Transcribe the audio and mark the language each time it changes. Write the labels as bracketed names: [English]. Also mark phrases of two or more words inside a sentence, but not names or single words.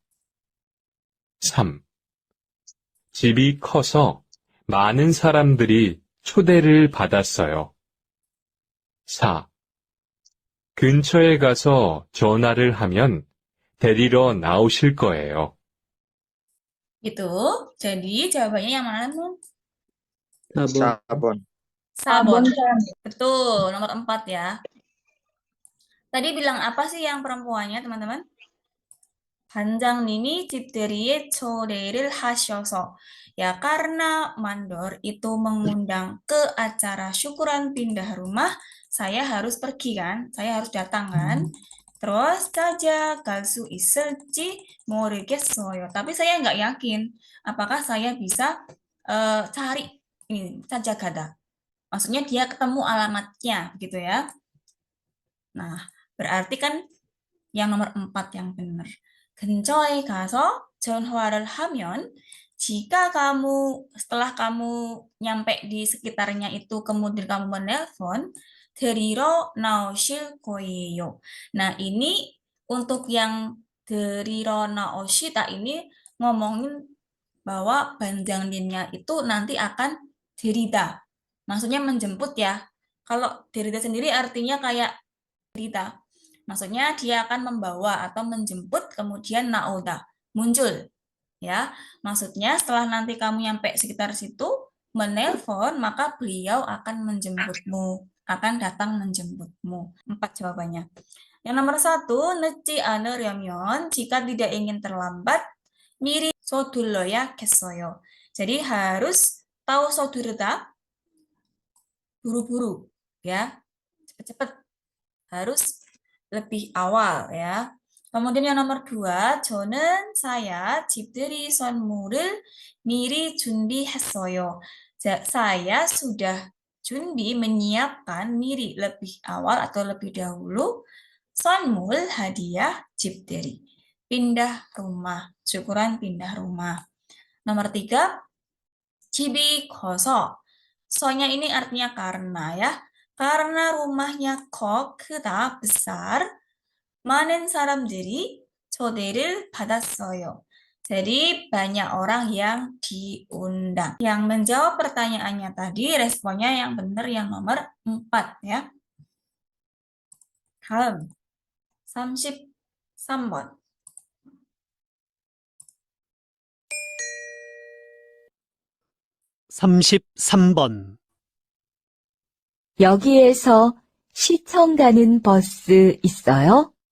[Korean] 3. 집이 커서 많은 사람들이 초대를 받았어요. 4. 근처에 가서 전화를 하면 데리러 나오실 거예요. [Indonesian] Gitu. Jadi jawabannya yang mana, Mun? Sabon. Sabon. Betul, nomor 4 ya. Tadi bilang apa sih yang perempuannya, teman-teman? [Korean] 반장님이 집들이에 초대를 하셔서. [Indonesian] Ya, karena mandor itu mengundang ke acara syukuran pindah rumah, saya harus pergi kan? Saya harus datang kan? Terus [Korean] 찾아갈 수 있을지 모르겠어요. [Indonesian] Tapi saya nggak yakin apakah saya bisa cari ini 찾아가다. Maksudnya dia ketemu alamatnya gitu ya. Nah, berarti kan yang nomor 4 yang benar. [Korean] 근처에 가서 전화를 하면 [Indonesian] jika setelah kamu nyampe di sekitarnya itu kemudian kamu menelpon [Korean] 데리러 나오실 거예요. [Indonesian] Nah, ini untuk yang [Korean] 데리러 나오시다 [Indonesian] ini ngomongin bahwa banjangninnya itu nanti akan 데리다. Maksudnya menjemput ya. Kalau 데리다 sendiri artinya kayak 데리다. Maksudnya dia akan membawa atau menjemput kemudian naoda, muncul. Ya, maksudnya setelah nanti kamu nyampe sekitar situ, menelpon, maka beliau akan menjemputmu, akan datang menjemputmu. 4 jawabannya. Yang nomor 1, [Korean] 늦지 않으려면, [Indonesian] jika tidak ingin terlambat, [Korean] 미리 서둘러야겠어요. [Indonesian] Jadi harus tahu 서두르다, buru-buru, ya, cepat-cepat, harus lebih awal ya. Kemudian yang nomor 2, 저는 saya [Korean] 집들이 선물을 미리 준비했어요. [Indonesian] Saya sudah menyiapkan mi리 lebih awal atau lebih dahulu 선물 hadiah 집들이 pindah rumah, syukuran pindah rumah. Nomor 3, [Korean] 집이 커서. [Indonesian] So-nya ini artinya karena ya. Karena rumahnya 크다, besar, [Korean] 많은 사람들이 초대를 받았어요. [Indonesian] Jadi banyak orang yang diundang. Yang menjawab pertanyaannya tadi, responnya yang benar yang nomor 4 ya. [Korean] 다음 33번. 33번. 여기에서 시청 가는 버스 있어요?